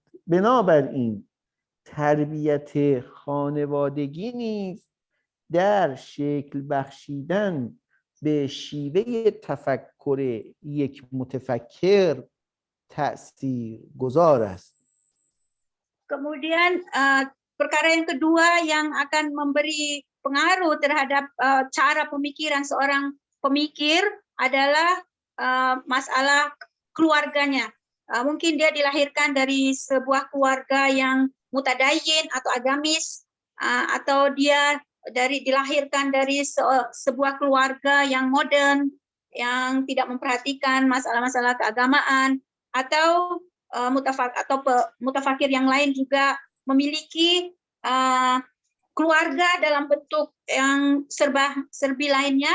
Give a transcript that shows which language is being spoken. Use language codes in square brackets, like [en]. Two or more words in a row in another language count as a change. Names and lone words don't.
[fa] بنابراین تربیت خانوادگی نیز در شکل بخشیدن به شیوه تفکر یک متفکر تأثیر گذار است. [id] Kemudian perkara yang kedua yang akan memberi pengaruh terhadap cara pemikiran seorang pemikir adalah masalah keluarganya. Mungkin dia dilahirkan dari sebuah keluarga yang mutadayyin atau agamis, atau dia dilahirkan dari sebuah keluarga yang modern, yang tidak memperhatikan masalah-masalah keagamaan, atau mutafakir yang lain juga memiliki keluarga dalam bentuk yang serba-serbi lainnya.